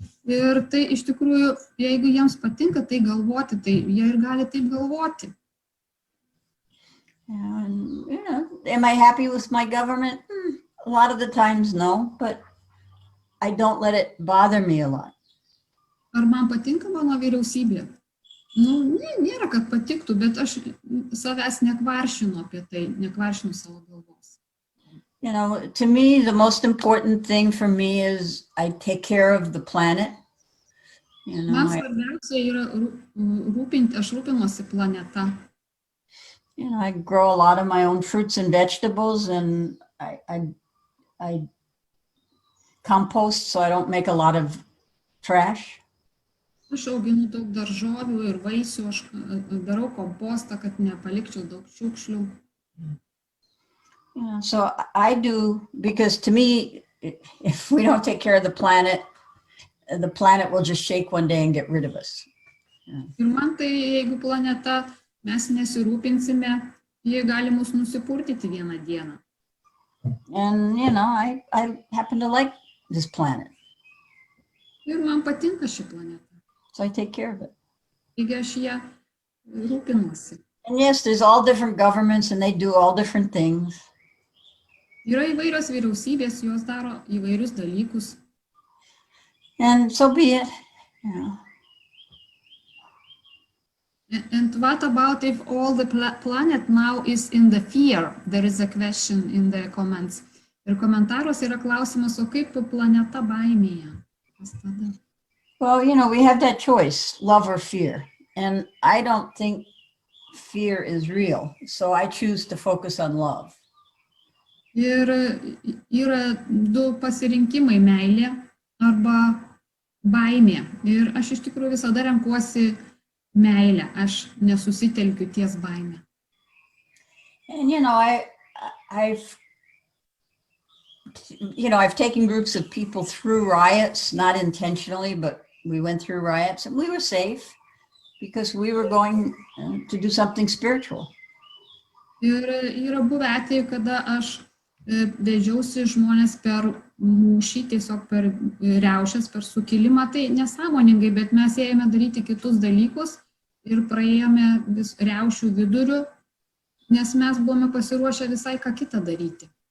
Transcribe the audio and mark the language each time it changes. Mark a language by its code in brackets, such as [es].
[lt] Ir tai iš tikrųjų, jeigu jiems patinka tai galvoti, tai jie ir gali taip galvoti. [en] And, you know, am I happy with my government? A lot of the times, no, but I don't let it bother me a lot. [lt] Ar man patinka mano vyriausybė? Nu, nėra, kad patiktų, bet aš savęs nekvaršinu apie tai, nekvaršinu savo galvos. [en] You know, to me, the most important thing for me is I take care of the planet. You know, [lt] Man svarbiausia yra aš rūpinuosi planeta. [en] You know, I grow a lot of my own fruits and vegetables, and I compost so I don't make a lot of trash. [lt] Aš auginu daug daržovių ir vaisių, aš darau kompostą, kad nepalikčiau daug šiukšlių. [en] Yeah, so I do, because to me, if we don't take care of the planet will just shake one day and get rid of us. [lt] Ir man tai, jeigu planeta mes nesirūpinsime, jie gali mus nusipurtyti vieną dieną. [en] And, I happen to like this planet, [lt] Ir man patinka ši planeta. [en] so I take care of it. [lt] Taigi aš ją rūpinuosi. [en] And yes, there's all different governments and they do all different things. [lt] Yra įvairios vyriausybės, jos daro įvairius dalykus. [en] And so be it, And what about if all the planet now is in the fear? There is a question in the comments. [lt] Ir komentaruose yra klausimas, o kaip planeta baimėje? Kas tada? [en] Well, we have that choice, love or fear. And I don't think fear is real. So I choose to focus on love. [lt] Ir yra du pasirinkimai, meilė arba baimė. Ir aš iš tikrųjų visada renkuosi meilę, aš nesusitelkiu ties baimę. [en] And I've taken groups of people through riots, not intentionally, but we went through riots and we were safe because we were going to do something spiritual. [lt] Ir yra buvę atveju, kada aš vežiausi žmonės per mūšį, tiesiog per riaušes, per sukilimą, tai nesąmoningai, bet mes ėjome daryti kitus dalykus ir praėjome vis riaušių vidurių, nes mes buvome pasiruošę visai ką kitą daryti.